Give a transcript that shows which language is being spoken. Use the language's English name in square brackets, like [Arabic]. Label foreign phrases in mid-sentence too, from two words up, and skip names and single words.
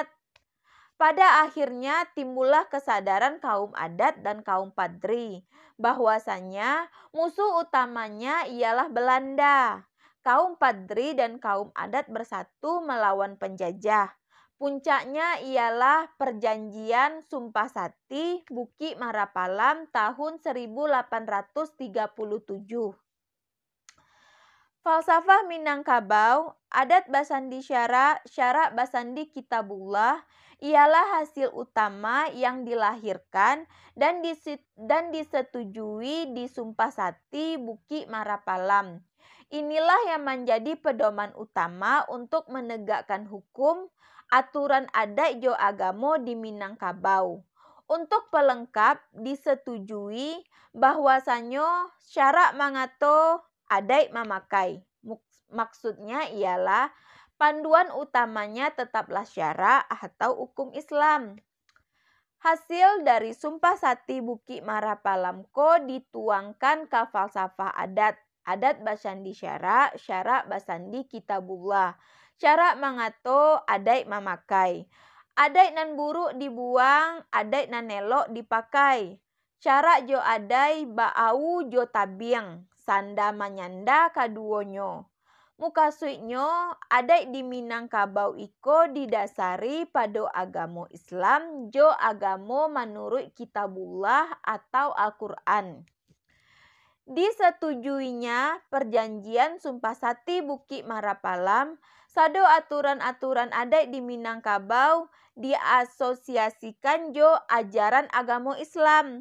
[Indonesian] Pada akhirnya timbullah kesadaran kaum adat dan kaum padri bahwasanya musuh utamanya ialah Belanda. Kaum padri dan kaum adat bersatu melawan penjajah. Puncaknya ialah perjanjian Sumpah Sati Buki Marapalam tahun 1837. Falsafah Minangkabau, [Minangkabau] adat basandi syara basandi kitabullah [Indonesian] ialah hasil utama yang dilahirkan dan disetujui di Sumpah Sati Buki Marapalam. Inilah yang menjadi pedoman utama untuk menegakkan hukum aturan adat [Minangkabau] jo agamo [Indonesian] di Minangkabau. Untuk pelengkap disetujui bahwasannya [Minangkabau] syarak mangato adat memakai. [Indonesian] Maksudnya ialah panduan utamanya tetaplah syarak atau hukum Islam. Hasil dari Sumpah Sati Buki Marapalam ko dituangkan ke falsafah [Minangkabau] adat basandi syara basandi kitabullah. Cara mangato adai mamakai. Adai nan buruk dibuang, adai nan elok dipakai. Cara jo adai baau jo tabiang, sanda manyanda kaduonyo. Mukasuinyo adai di Minangkabau iko didasari pada agama Islam jo agama menurut kitabullah atau Al-Quran. [Indonesian] Disetujuinya perjanjian Sumpah Sati Bukit Marapalam, sado aturan-aturan adat di Minangkabau diasosiasikan jo ajaran agama Islam.